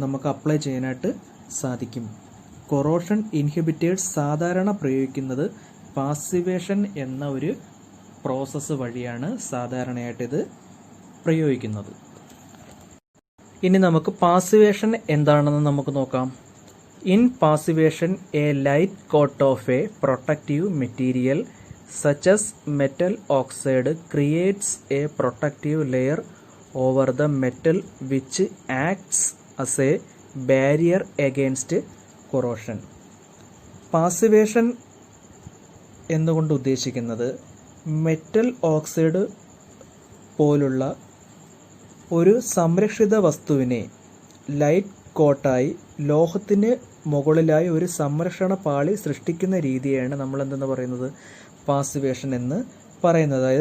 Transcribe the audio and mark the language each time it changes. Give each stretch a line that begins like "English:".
Malayalam: നമുക്ക് അപ്ലൈ ചെയ്യാനായിട്ട് സാധിക്കും. കൊറോഷൻ ഇൻഹിബിറ്റേഴ്സ് സാധാരണ പ്രയോഗിക്കുന്നത് പാസിവേഷൻ എന്ന ഒരു പ്രോസസ്സ് വഴിയാണ് സാധാരണയായിട്ട് ഇത് പ്രയോഗിക്കുന്നത്. ഇനി നമുക്ക് പാസിവേഷൻ എന്താണെന്ന് നമുക്ക് നോക്കാം.
English: In passivation a light coat of a protective material such as metal oxide creates a protective layer over the metal which acts as a barrier against corrosion.
Malayalam: Passivation എന്നുകൊണ്ട് ഉദ്ദേശിക്കുന്നത് മെറ്റൽ ഓക്സൈഡ് പോലുള്ള ഒരു സംരക്ഷിത വസ്തുവിനെ light Kottayi ലോഹത്തിന് മുകളിലായി ഒരു സംരക്ഷണ പാളി സൃഷ്ടിക്കുന്ന രീതിയാണ് നമ്മൾ എന്തെന്ന് പറയുന്നത് പാസിവേഷൻ എന്ന് പറയുന്നത്.